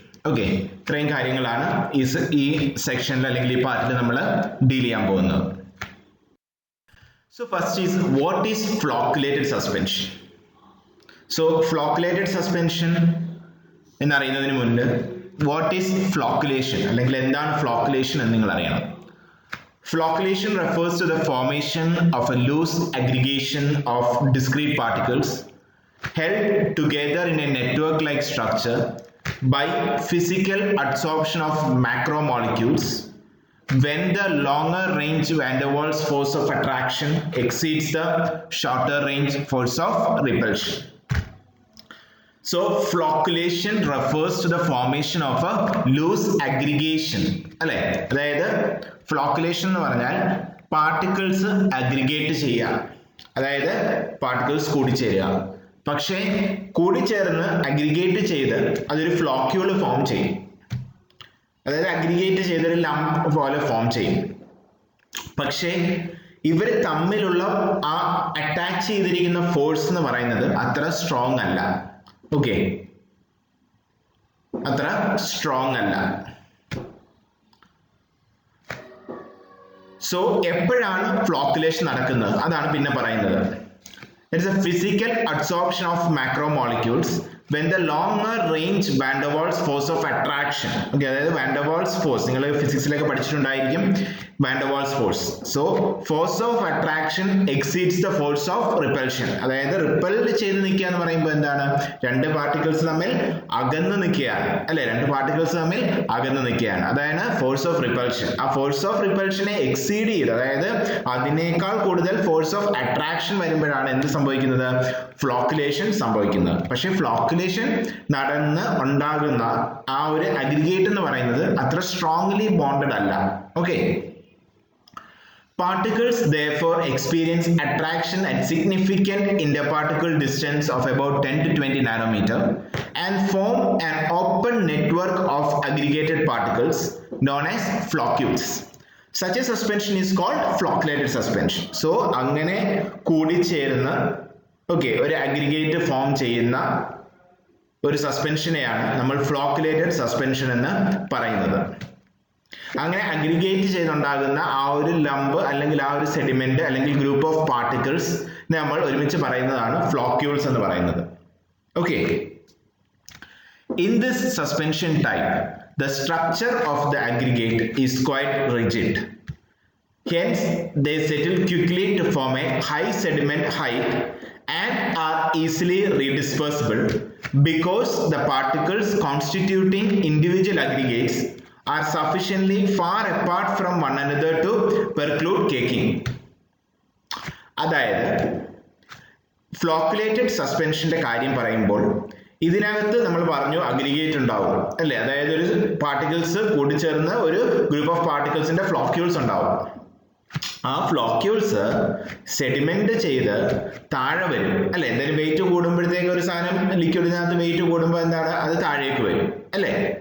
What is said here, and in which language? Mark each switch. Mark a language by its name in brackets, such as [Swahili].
[Malayalam] Okay, ഇത്രയും കാര്യങ്ങളാണ് ഈ സെക്ഷനിൽ അല്ലെങ്കിൽ ഈ പാർട്ടിൽ നമ്മൾ ഡീൽ ചെയ്യാൻ പോകുന്നത്. [English] So first is what is flocculated suspension. So flocculated suspension [Malayalam] എന്നറിയുന്നതിന് മുൻപ് [English] what is flocculation [Malayalam] അല്ലെങ്കിൽ എന്താണ് [English] flocculation [Malayalam] എന്ന് നിങ്ങൾ അറിയണം. [English] Flocculation refers to the formation of a loose aggregation of discrete particles held together in a network-like structure by physical adsorption of macromolecules when the longer range van der Waals force of attraction exceeds the shorter range force of repulsion. So flocculation refers to the formation of a loose aggregation. [Malayalam] അല്ലേ, അതായത് flocculation എന്ന് പറഞ്ഞാൽ particles aggregate ചെയ്യുക, അതായത് particles കൂടിച്ചേരുക. പക്ഷേ കൂടിച്ചേർന്ന് aggregate ചെയ്ത് അതൊരു ഫ്ലോക്യൂൾ ഫോം ചെയ്യും, അതായത് അഗ്രിഗേറ്റ് ചെയ്തൊരു ലംപ് പോലെ ഫോം ചെയ്യും. പക്ഷേ ഇവർ തമ്മിലുള്ള ആ അറ്റാച്ച് ചെയ്തിരിക്കുന്ന ഫോഴ്സ് എന്ന് പറയുന്നത് അത്ര സ്ട്രോങ് അല്ല. ഓക്കെ, അത്ര സ്ട്രോങ് അല്ല. സോ എപ്പോഴാണ് ഫ്ലോക്കുലേഷൻ നടക്കുന്നത് അതാണ് പിന്നെ പറയുന്നത്. [English] It is a physical adsorption of macromolecules when the longer range van der Waals force of attraction. [Malayalam] Okay, അതായത് van der Waals force നിങ്ങൾ ഫിസിക്സിലൊക്കെ പഠിച്ചിട്ടുണ്ടായിരിക്കും. van der Waals force. [English] So force of attraction exceeds the force of repulsion. [Malayalam] അതായത് ripple ചെയ്ത് നിൽക്കുക എന്ന് പറയുമ്പോൾ എന്താണ്, രണ്ട് particles തമ്മിൽ അകന്ന് നിൽക്കുകയാണ്, അല്ലെ, രണ്ട് പാർട്ടിക്കിൾസ് തമ്മിൽ അകന്ന് നിൽക്കുകയാണ്, അതാണ് ഫോഴ്സ് ഓഫ് റിപ്പൽഷൻ. ആ ഫോഴ്സ് ഓഫ് റിപ്പൽഷനെ എക്സീഡ് ചെയ്ത്, അതായത് അതിനേക്കാൾ കൂടുതൽ ഫോഴ്സ് ഓഫ് അട്രാക്ഷൻ വരുമ്പോഴാണ് എന്ത് സംഭവിക്കുന്നത്, ഫ്ലോക്കുലേഷൻ സംഭവിക്കുന്നത്. പക്ഷെ ഫ്ലോക്കുലേഷൻ നടന്ന് ഉണ്ടാകുന്ന ആ ഒരു അഗ്രിഗേറ്റ് എന്ന് പറയുന്നത് അത്ര സ്ട്രോങ്ലി ബോണ്ടഡ് അല്ല. [English] Okay, particles therefore experience attraction at significant interparticle distance of about 10 to 20 nanometer and form an open network of aggregated particles known as floccules. Such a suspension is called flocculated suspension. [Malayalam] So അങ്ങനെ കൂടിച്ചേരുന്ന ഒരു aggregate form ചെയ്യുന്ന ഒരു സസ്പെൻഷനെയാണ് നമ്മൾ ഫ്ലോക്കുലേറ്റഡ് suspension എന്ന് പറയുന്നത്. അങ്ങനെ aggregate ചെയ്തുണ്ടാകുന്ന ആ ഒരു ലംബ് അല്ലെങ്കിൽ ആ ഒരു സെഡിമെന്റ് അല്ലെങ്കിൽ ഗ്രൂപ്പ് ഓഫ് പാർട്ടിക്കിൾസ് നമ്മൾ ഒരുമിച്ച് പറയുന്നതാണ് ഫ്ലോക്യൂൾസ് എന്ന് പറയുന്നത്. [English] Okay, in this suspension type the structure of the aggregate is quite rigid. Hence they settle quickly to form a high sediment height and are easily redispersible because the particles constituting individual aggregates are sufficiently far apart from one another to preclude caking. [Malayalam] അതായത് ഫ്ലോക്കുലേറ്റഡ് സസ്പെൻഷന്റെ കാര്യം പറയുമ്പോൾ ഇതിനകത്ത് നമ്മൾ പറഞ്ഞു aggregate ഉണ്ടാവും, അല്ലേ, അതായത് ഒരു പാർട്ടിക്കിൾസ് കൂടിച്ചേർന്ന് ഒരു ഗ്രൂപ്പ് ഓഫ് പാർട്ടിക്കിൾസിന്റെ ഫ്ലോക്യൂൾസ് ഉണ്ടാവും. ആ ഫ്ലോക്യൂൾസ് സെഡിമെന്റ് ചെയ്ത് താഴെ വരും, അല്ലെ, എന്തായാലും വെയിറ്റ് കൂടുമ്പോഴത്തേക്ക് ഒരു സാധനം ലിക്വിഡിനകത്ത് വെയിറ്റ് കൂടുമ്പോൾ എന്താണ്, അത് താഴേക്ക് വരും, അല്ലേ.